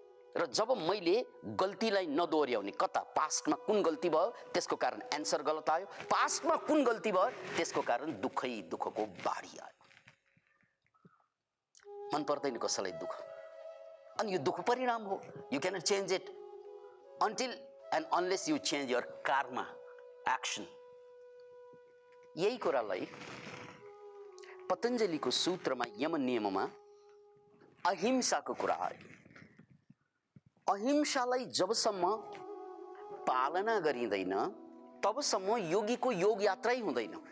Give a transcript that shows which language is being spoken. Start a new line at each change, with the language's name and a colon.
Nepali: र जब मैले गल्तीलाई नदोहोऱ्याउने, कता पास्टमा कुन गल्ती भयो त्यसको कारण एन्सर गलत आयो, पास्टमा कुन गल्ती भयो त्यसको कारण दुःखको बाढी आयो। मन पर्दैन कसैलाई दुःख, अनि यो दुःख परिणाम हो।
English: You cannot change it until and unless you change your karma action.
Nepali: यही कुरालाई पतञ्जलिको सूत्रमा यम नियममा अहिंसाको कुरा आयो। अहिंसालाई जबसम्म पालना गरिँदैन तबसम्म योगीको योग यात्रै हुँदैन।